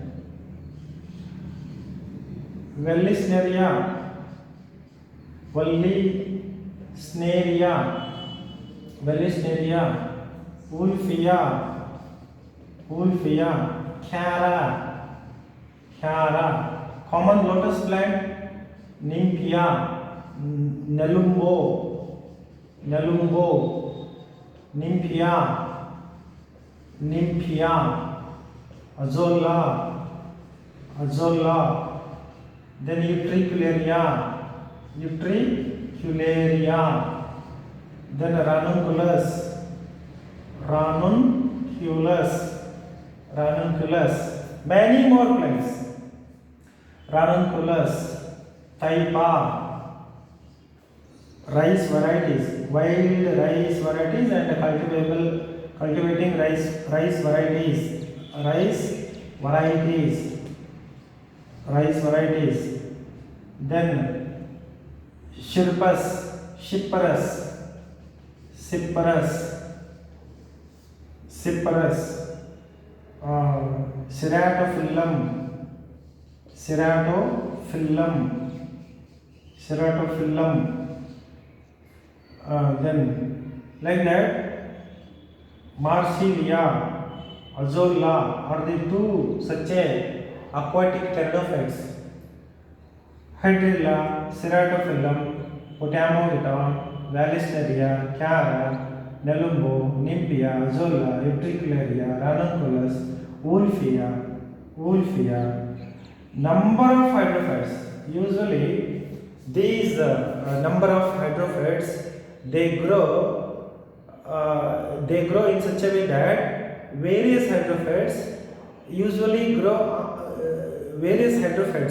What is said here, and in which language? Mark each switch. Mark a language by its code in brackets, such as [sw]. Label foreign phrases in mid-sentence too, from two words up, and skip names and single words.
[en] Vallisneria. Vallisneria. Vallisneria. Wolffia. Wolffia. Chara. Chara. Common lotus plant. Nymphaea. Nelumbo. Nelumbo. Nymphaea. Nymphaea. Azolla. Azolla. Then Utricularia. Utricularia. Then Ranunculus. Ranunculus. Ranunculus. Many more plants. Ranunculus. Taipa. Rice varieties. Wild rice varieties and cultivating rice varieties. Rice varieties. Rice varieties. Then Cyperus. Cyperus. Cyperus. Cyperus. Ceratophyllum. Ceratophyllum. Ceratophyllum. Then like that, Marsilia, Azolla are the two such a aquatic pteridophytes. Hydrilla, Ceratophyllum, Potamogeton, Vallisneria, Chara, Nelumbo, Nymphaea, Azolla, Utricularia, Ranunculus, Wolffia. Wolffia. Number of hydrophytes. Usually these number of hydrophytes they grow in such a way that various hydrophytes usually grow various hydrophytes.